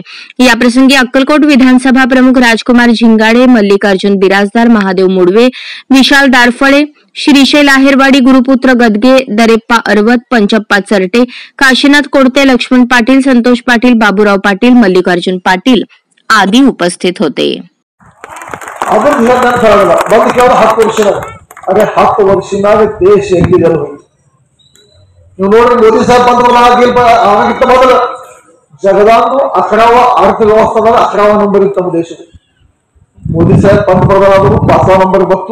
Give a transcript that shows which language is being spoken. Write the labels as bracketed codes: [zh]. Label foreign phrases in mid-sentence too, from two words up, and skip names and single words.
[mr] याप्रसंगी अक्कलकोट विधानसभा प्रमुख राजकुमार झिंगाडे, मल्लिकार्जुन बिराजदार, महादेव मुडवे, विशाल दारफळे, श्रीशैल आहेरवाडी, गुरुपुत्र गदगे, दरेप्पा अरवत, पंचप्पा चरटे, काशीनाथ कोडते, लक्ष्मण पाटील, संतोष पाटील, बाबूराव पाटील, मल्लिकार्जुन पाटील आदी उपस्थित होते. [kn] ದೇಶ ಹೆಂಗಿದೆಲ್ಲ ನೀವು ನೋಡಿ ಮೋದಿ ಸಾಹೇಬ್ ಬಂದ್ರಲ್ಲ ಮೊದಲು ಜಗದಾಂದು 11వ ಅರ್ಥವ್ಯವಸ್ಥೆದಾಗ 11వ ನಂಬರ್ ಇತ್ತು ನಮ್ಮ ದೇಶದ. ಮೋದಿ ಸಾಹೇಬ್ पंतप्रधान ಆದರೂ 5వ ನಂಬರ್ ಬಂತು.